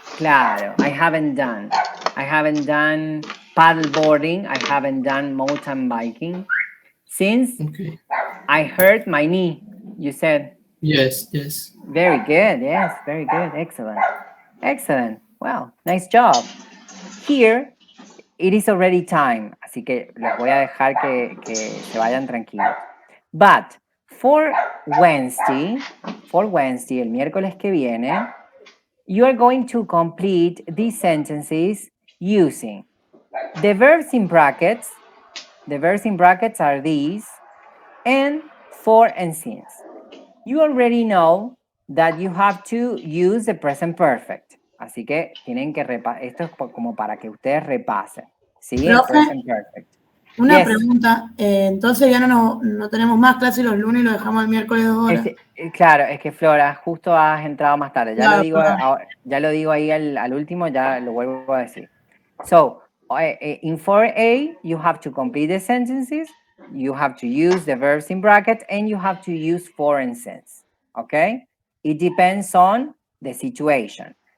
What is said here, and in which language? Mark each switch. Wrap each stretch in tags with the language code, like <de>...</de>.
<en>Claro, I haven't done paddle boarding, I haven't done mountain biking since I hurt my knee, you said. Yes. Very good, yes, very good, excellent, well, nice job. Here, it is already time,</en> <es>así que les voy a dejar que se vayan tranquilos.</es> <en>But for Wednesday,</en> <es>el miércoles que viene,</es> <en>you are going to complete these sentences using the verbs in brackets. The verbs in brackets are these, and for and since. You already know that you have to use the present perfect.</en> <es>Así que tienen que repasar. Esto es como para que ustedes repasen. ¿Sí? El present perfect. Una pregunta. Entonces ya no tenemos más clases los lunes y lo dejamos el miércoles 2 horas. Claro, es que Flora, justo has entrado más tarde. Ya lo digo ahí al último, ya lo vuelvo a decir.</es> <en>So, in 4A, you have to complete the sentences, you have to use the verbs in brackets, and you have to use for and since. Okay? It depends on the situation.</en>